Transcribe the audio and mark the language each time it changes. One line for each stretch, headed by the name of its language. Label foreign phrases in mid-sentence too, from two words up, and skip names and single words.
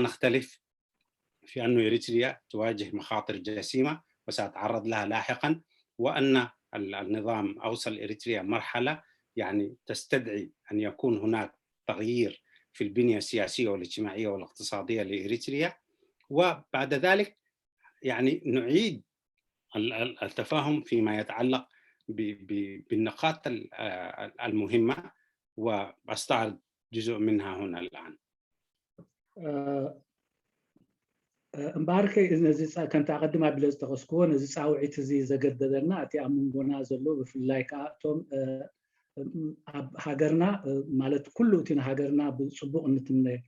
Arabic: نختلف في أن إريتريا تواجه مخاطر جسيمة وسأتعرض لها لاحقا وأن النظام أوصل إريتريا مرحلة يعني تستدعي أن يكون هناك تغيير في البنية السياسية والاجتماعية والاقتصادية لإريتريا وبعد ذلك يعني نعيد التفاهم فيما يتعلق بالنقاط المهمة وأستعرض جزء منها هنا الآن.
Tigrinya: እምበኣርከ ነዚ ከምቲ ኣቐድማ ብለ ዝተቐስክዎ ነዚ ፃውዒት እዚ ዘገደደና እቲ ኣብ መንጎና ዘሎ ብፍላይ ከዓ እቶም ኣብ ሃገርና ማለት ኩሉ እቲ ንሃገርና ብፅቡቕ ንትነ